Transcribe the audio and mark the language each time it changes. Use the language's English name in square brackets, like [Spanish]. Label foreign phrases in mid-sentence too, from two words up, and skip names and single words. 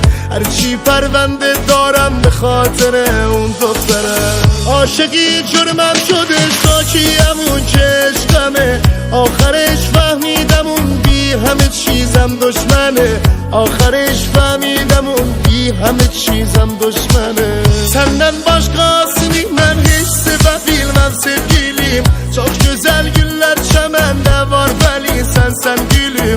[Persian] هرچی پرونده دارم به خاطر اون دختر است. عاشقی جرمم شده ساکیم اون که عشقمه. آخرش فهمیدم اون بی همه چیزم دشمنه. آخرش فهمیدم اون بی همه چیزم دشمنه. [Turkish] Senden başkasını ben hiç sevebilmem sevgilim. Çok güzel güller çemende var veli sen gülüm.